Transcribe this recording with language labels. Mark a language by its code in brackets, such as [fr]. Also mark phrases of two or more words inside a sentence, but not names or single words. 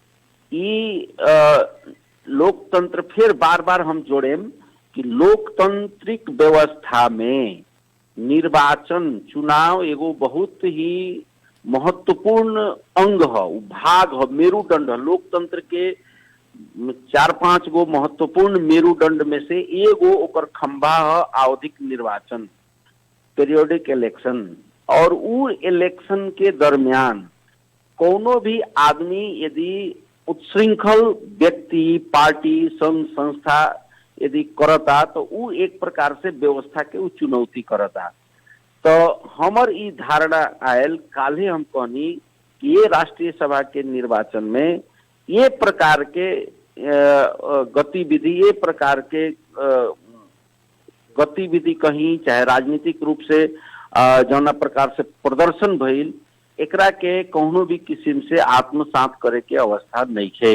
[bho] ई लोकतंत्र फिर बार बार हम जोड़ेम कि लोकतांत्रिक व्यवस्था में निर्वाचन, चुनाव एगो बहुत ही महत्वपूर्ण अंग है, भाग है, मेरुदंड है। लोकतंत्र के 4-5 गो महत्वपूर्ण मेरुदंड में से एगो ओकर खंभा है आवधिक निर्वाचन, [en] periodic election. [bho] और उ इलेक्शन के दरमियान कोनो भी आदमी यदि उत्श्रृंखल व्यक्ति, पार्टी, संघ संस्था यदि करता तो उ एक प्रकार से व्यवस्था के उ चुनौती करता। तो हमर ई धारणा आयल, काल्हे हम कहनी कि ये राष्ट्रीय सभा के निर्वाचन में ये प्रकार के गतिविधि, ये प्रकार के गतिविधि कहीं चाहे राजनीतिक रूप से जौना प्रकार से प्रदर्शन भइल, एकरा के कौनो भी किस्म से आत्मसात करे के अवस्था नहीं है।